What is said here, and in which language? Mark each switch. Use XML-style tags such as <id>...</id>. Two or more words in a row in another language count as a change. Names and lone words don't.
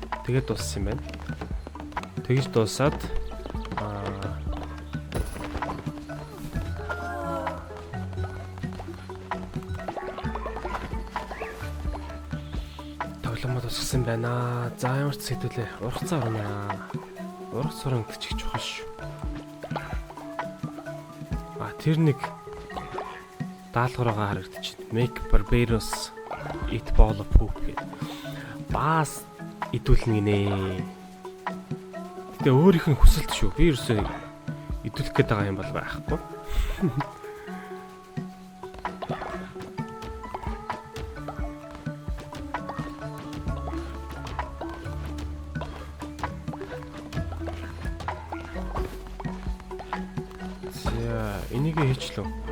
<mn>Тэгээд дууссан юм байна. Тэгж дуусаад тоглоомод усгсан байна. За ямар ч сэдвэлээ ургацаа орно. Ургац суран гэж чухал шүү. Тэр нэг даалгавраа харагдчихэв.</mn> <en>Make barbarous eat ball of poop</en> <mn>гэдэг. Баас идүүлнэ гинэ. Гэтэ өөрийнх нь хүсэлт шүү. Би ерөөсөө идүүлэх гээд байгаа юм бол байхгүй. За, энийг хийчлээ.</mn>